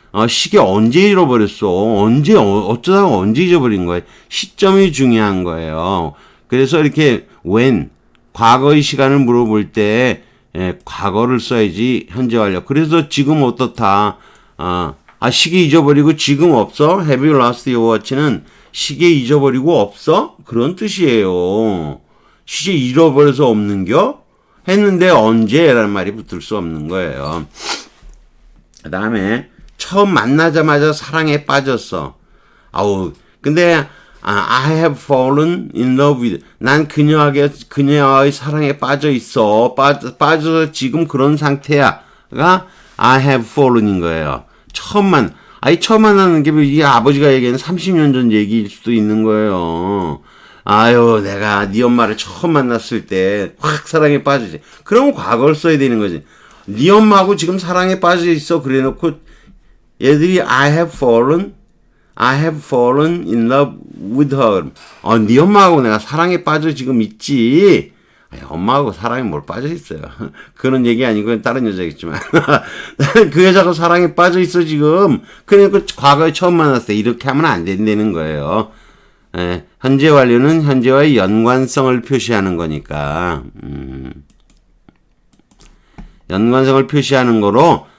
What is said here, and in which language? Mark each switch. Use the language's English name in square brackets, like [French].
[Korean] 시계 언제 잃어버렸어? 어쩌다가 언제 잊어버린 거예요? 시점이 중요한 거예요. 그래서 이렇게 when, 과거의 시간을 물어볼 때, 과거를 써야지 현재 완료. 그래서 지금 어떻다? 시계 잊어버리고 지금 없어? [English] Have you lost your watch는 [Korean] 시계 잊어버리고 없어? 그런 뜻이에요. 시계 잃어버려서 없는겨? 했는데 언제? 라는 말이 붙을 수 없는 거예요. 그 다음에 처음 만나자마자 사랑에 빠졌어. 근데 [English] I have fallen in love with. [Korean] 난 그녀의 사랑에 빠져 있어. 빠져서 지금 그런 상태야가 I have fallen인 거예요. 처음 만나는 게 이 아버지가 얘기하는 30년 전 얘기일 수도 있는 거예요. 내가 네 엄마를 처음 만났을 때 확 사랑에 빠지지. 그러면 과거를 써야 되는 거지. 네 엄마하고 지금 사랑에 빠져 있어. 그래 놓고 얘들이 [English] I have fallen in love with her. [Korean] 네 엄마하고 내가 사랑에 빠져 지금 있지. 엄마하고 사랑에 뭘 빠져 있어요. 그런 얘기 아니고 다른 여자겠지만. 그 여자하고 사랑에 빠져 있어 지금. 그러니까 과거에 처음 만났을 때 이렇게 하면 안 된다는 거예요. 현재 완료는 현재와의 연관성을 표시하는 거니까. 연관성을 표시하는 거로